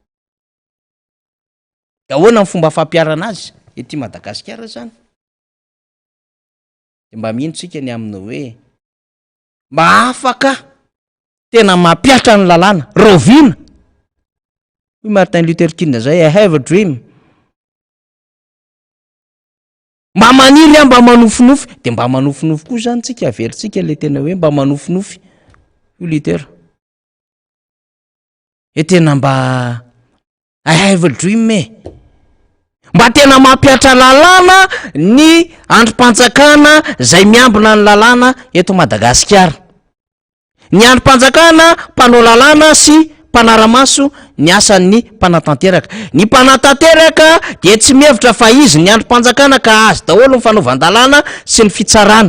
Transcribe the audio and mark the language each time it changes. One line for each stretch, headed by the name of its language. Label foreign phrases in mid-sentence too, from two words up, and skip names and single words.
Malagasy: Da ahoana ny fomba fampiarana azy ety Madagasikara zany. De mba mino tsika ny aminy hoe mba afaka tena mampiatra ny lalàna rovina. Hoy Martin Luther King zay
English: I have a dream.
Malagasy: Mba maniry mba manofinofy de mba manofinofy koa zany tsika averintsika le tena hoe mba manofinofy io Luther. E tena mba
English: I have a dream
Malagasy: mba tena mampiatra lalàna ny androm-panjakana zay miambina ny lalàna eto Madagasikara. Ny androm-panjakana mpanao lalàna sy mpanaramaso ny asan'ny mpanatanteraka. Ny mpanatanteraka de tsy mihevitra fa izy ny androm-panjakana ka azy daholo ny fanaovan-dalàna sy ny fitsarana.